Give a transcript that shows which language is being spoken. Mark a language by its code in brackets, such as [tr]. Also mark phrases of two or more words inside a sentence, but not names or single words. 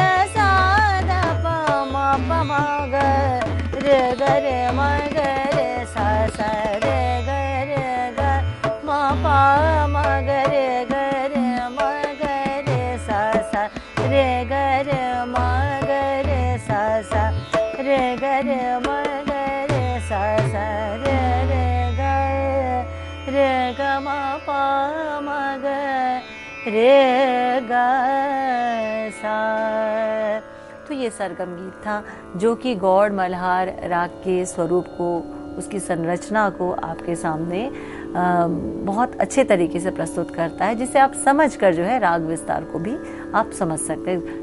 [hi] सा द प म प म ग रे ग रे म ग रे सा सा रे ग रे ग म प म ग रे ग रे म ग रे सा सा रे ग रे म ग रे सा सा रे ग रे म ग रे सा सा रे रे ग म प म ग रे ग सा। तो ये सरगम गीत था जो कि गौड़ मल्हार राग के स्वरूप को, उसकी संरचना को आपके सामने बहुत अच्छे तरीके से प्रस्तुत करता है, जिसे आप समझकर जो है राग विस्तार को भी आप समझ सकते हैं।